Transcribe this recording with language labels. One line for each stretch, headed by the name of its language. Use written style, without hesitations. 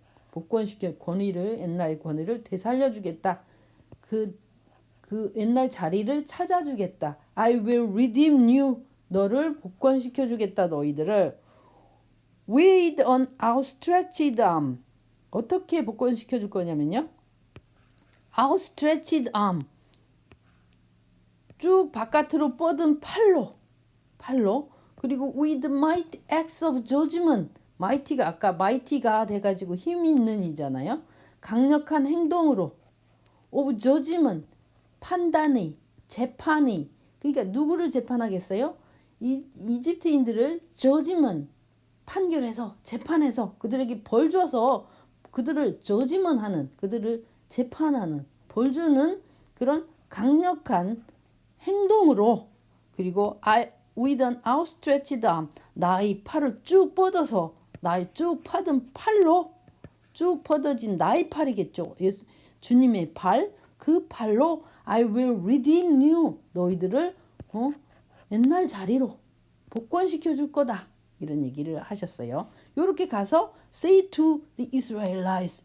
Korean: 복권시켜 권위를 옛날 권위를 되살려주겠다. 그 옛날 자리를 찾아주겠다.
English: I will redeem you.
Korean: 너를 복권시켜주겠다. 너희들을
English: with an outstretched arm.
Korean: 어떻게 복권시켜줄 거냐면요. outstretched arm. 쭉 바깥으로 뻗은 팔로 그리고
English: with mighty acts of judgment.
Korean: mighty가 아까 mighty가 돼가지고 힘 있는 이잖아요. 강력한 행동으로
English: of judgment.
Korean: 판단의 재판의 그러니까 누구를 재판하겠어요? 이집트인들을 judgment 판결해서 재판해서 그들에게 벌 줘서 그들을 judgment 하는 그들을 재판하는 벌 주는 그런 강력한 행동으로 그리고
English: with an outstretched arm
Korean: 나의 팔을 쭉 뻗어서 나의 쭉 뻗은 팔로 쭉 뻗어진 나의 팔이겠죠. 예수, 주님의 팔, 그 팔로
English: I will redeem you.
Korean: 너희들을 옛날 자리로 복권시켜 줄 거다. 이런 얘기를 하셨어요. 이렇게 가서
English: say to the Israelites.